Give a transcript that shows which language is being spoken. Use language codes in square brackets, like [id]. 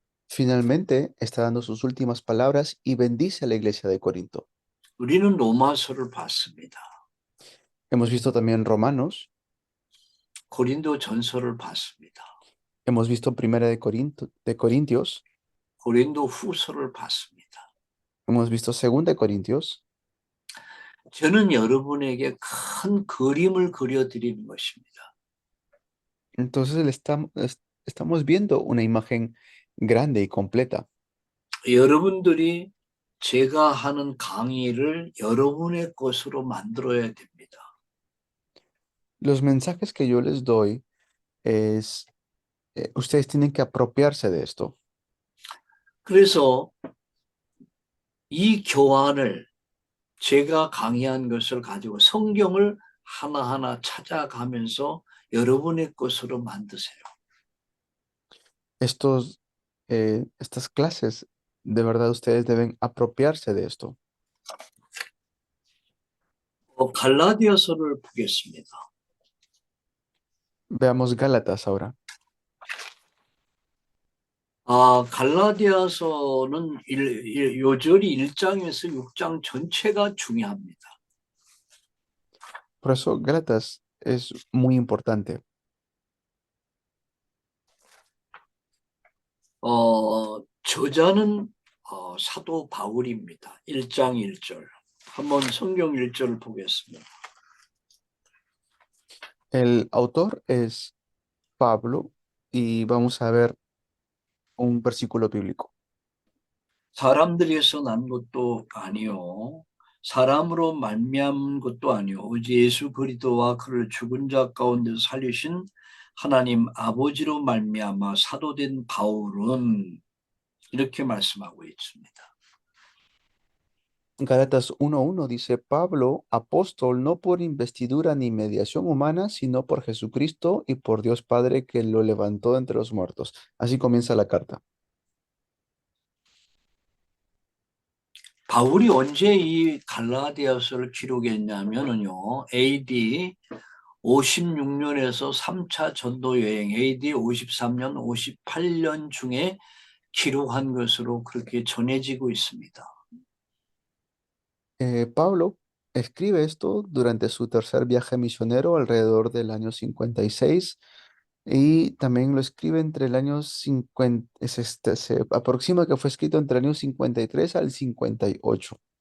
[es] Finalmente, está dando sus últimas palabras y bendice a la iglesia de Corinto. [ko] 우리는 로마서를 봤습니다. [es] Hemos visto también Romanos. [ko] 고린도 전서를 봤습니다. [es] Hemos visto Primera de Corintios, [ko] 고린도 후서를 봤습니다. [es] hemos visto Segunda de Corintios. [ko] 저는 여러분에게 큰 그림을 그려드리는 것입니다. [es] Entonces estamos viendo una imagen grande y completa. [ko] 여러분들이 제가 하는 강의를 여러분의 것으로 만들어야 됩니다. [es] Los mensajes que yo les doy es, ustedes tienen que apropiarse de esto. [ko] 그래서 이 교환을 제가 강의한 것을 가지고 성경을 하나하나 찾아가면서 여러분의 것으로 만드세요. [es] Estas clases, de verdad ustedes deben apropiarse de esto. [ko] 갈라디아서를 보겠습니다. [es] Veamos Gálatas ahora. [ko] 갈라디아서는 요절이 1장에서 6장 전체가 중요합니다. [es] Por eso Gálatas es muy importante. [ko] 저자는 사도 바울입니다. 1장 1절. 한번 성경 1절을 보겠습니다. [es] El autor es Pablo y vamos a ver un versículo bíblico. [ko] 사람들에서 난 것도 아니요 사람으로 말미암은 것도 아니요 오직 예수 그리스도와 그를 죽은 자 가운데 살리신 하나님 아버지로 말미암아 사도된 바울은 이렇게 말씀하고 있습니다. [es] Gálatas 1:1 dice, Pablo, apóstol, no por investidura ni mediación humana, sino por Jesucristo y por Dios Padre que lo levantó de entre los muertos. Así comienza la carta. [ko] 바울이 언제 이 갈라디아서를 기록했냐면은요, AD 56년에서 3차 전도 여행, AD 53년, 58년 중에 기록한 것으로 그렇게 전해지고 있습니다. [es] Pablo escribe esto durante su tercer viaje misionero alrededor del año 56 y también lo escribe entre el año 50, se aproxima que fue escrito entre el año 53 al 58.